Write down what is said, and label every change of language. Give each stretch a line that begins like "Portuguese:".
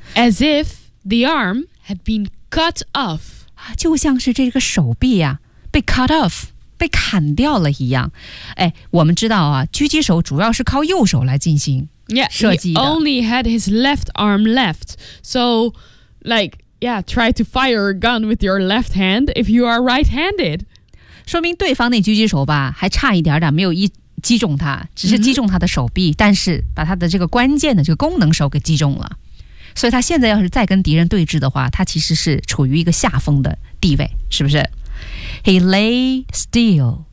English: As if the arm had been cut off.
Chinese: 就像是这个手臂啊，被
English: cut off,
Chinese: 被砍掉了一样。哎，我们知道啊，狙击手主要是靠右手来进行。
English: Yeah, he only had his left arm left. So, like, yeah, try to fire a gun with your left hand if you are right-handed.
Chinese: 说明对方那狙击手吧，还差一点点没有击中他，只是击中他的手臂，但是把他的这个关键的这个功能手给击中了。所以他现在要是再跟敌人对峙的话，他其实是处于一个下风的地位，是不是？
English: He lay still.